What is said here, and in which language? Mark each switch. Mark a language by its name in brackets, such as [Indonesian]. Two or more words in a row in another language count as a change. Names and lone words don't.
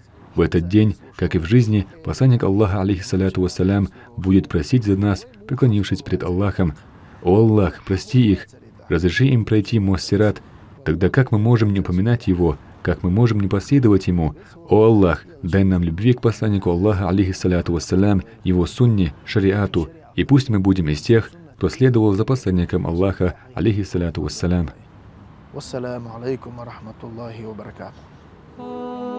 [Russian] В этот день, как и в жизни, посланник Аллаха, [Arabic] عليه الصلاة والسلام, [Russian] будет просить за нас, преклонившись пред Аллахом: «О Аллах, прости их, разреши им пройти мост Сират». Тогда как мы можем не упоминать его? Как мы можем не последовать ему? О Аллах, дай нам любви к посланнику Аллаха, [Arabic] عليه الصلاة والسلام, [Russian] его сунне, шариату, и пусть мы будем из тех, кто следовал за посланником Аллаха, [Arabic] عليه الصلاة والسلام. والسلام عليكم ورحمة الله وبركاته.